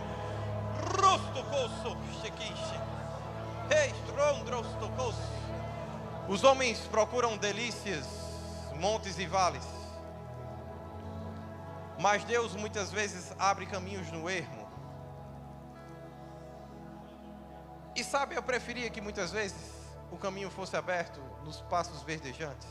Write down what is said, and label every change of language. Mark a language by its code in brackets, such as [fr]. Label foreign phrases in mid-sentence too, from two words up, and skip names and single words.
[pt] Rosto coço, chequiche. Ei, trondrosto coço. Os homens procuram delícias, montes e vales. Mas Deus muitas vezes abre caminhos no ermo. E sabe, eu preferia que muitas vezes o caminho fosse aberto nos passos verdejantes.